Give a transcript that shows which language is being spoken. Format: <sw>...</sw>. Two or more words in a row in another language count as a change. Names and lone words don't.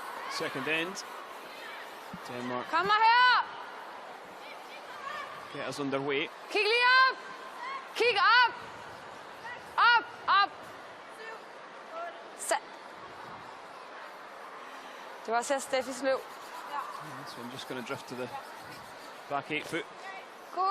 <en>Second end. Denmark</en> <da>Kom mig her.</da> <en>get us underway.</en> <da>Kig lige op. Kig op. Op, op. Det var også her Steffis løb.</da> <en>So I'm just going to drift to the back 8 foot. Cool.</en>